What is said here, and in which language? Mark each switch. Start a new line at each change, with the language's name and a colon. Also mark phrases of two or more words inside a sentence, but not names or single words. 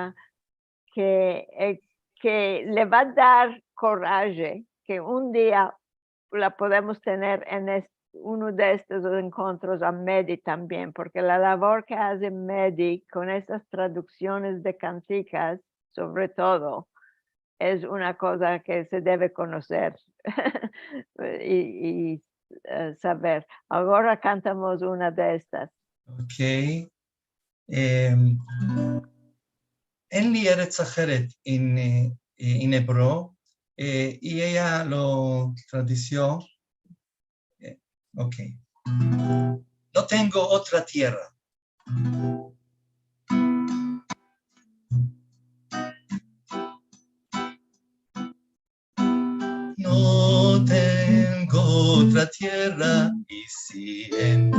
Spanish: que le va a dar coraje que un día la podemos tener en uno de estos encuentros a Medi también, porque la labor que hace Medi con estas traducciones de canticas, sobre todo, es una cosa que se debe conocer y saber. Ahora cantamos una de estas. Ok. En
Hebrew: לי ארץ אחרת
Spanish: en hebreo, y ella lo tradució. Ok. No tengo otra tierra. No tengo otra tierra, y si en